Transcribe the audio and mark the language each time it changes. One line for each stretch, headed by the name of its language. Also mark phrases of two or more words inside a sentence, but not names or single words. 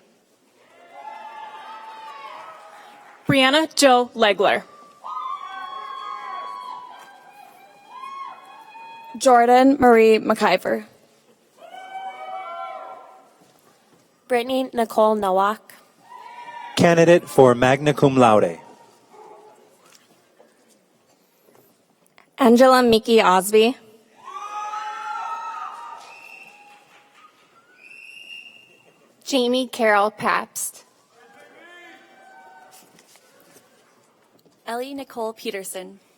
English: Brianna Jo Legler. Jordan Marie McIver. Brittany Nicole Nowak. Candidate for
Latin: magna cum laude.
English: Angela Miki Osby. Jamie Carol Pabst. Ellie Nicole Peterson.